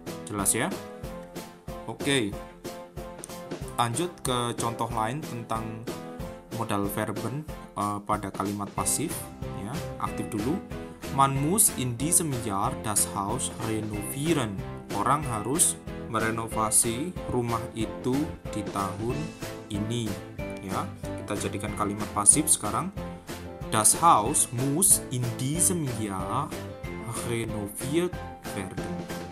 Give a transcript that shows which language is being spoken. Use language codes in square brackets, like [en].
[id] Jelas ya? Oke. Lanjut ke contoh lain tentang modal verben pada kalimat pasif ya. Aktif dulu. [de] Man muss in diesem Jahr das Haus renovieren. [id] Orang harus merenovasi rumah itu di tahun ini ya. Kita jadikan kalimat pasif sekarang. [de] Das Haus muss in diesem Jahr renoviert werden.